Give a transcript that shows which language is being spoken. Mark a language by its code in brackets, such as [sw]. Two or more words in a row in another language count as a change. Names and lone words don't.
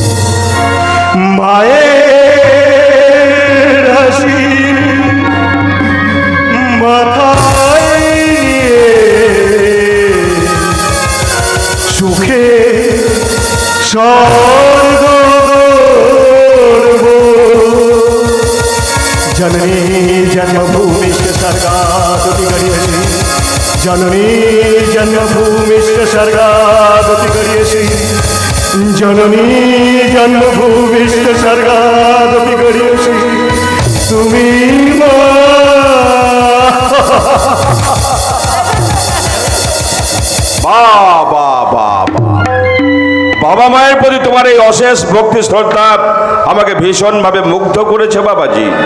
[bn] মায়ের হাসি মাথায় নিয়ে সুখে স্বর্গ গড়ব, [sa] जननी जन्मभूमिश्च स्वर्गादपि गरीयसी, जननी जन्मभूमिश्च स्वर्गादपि गरीयसी, जननी जन्मभूमिश्च स्वर्गादपि गरीयसी, [bn] তুমি মা। বাবা বাবা, বাবা মায়ের প্রতি তোমার এই অশেষ ভক্তি শ্রদ্ধা আমাকে ভীষণভাবে মুগ্ধ করেছে বাবাজি।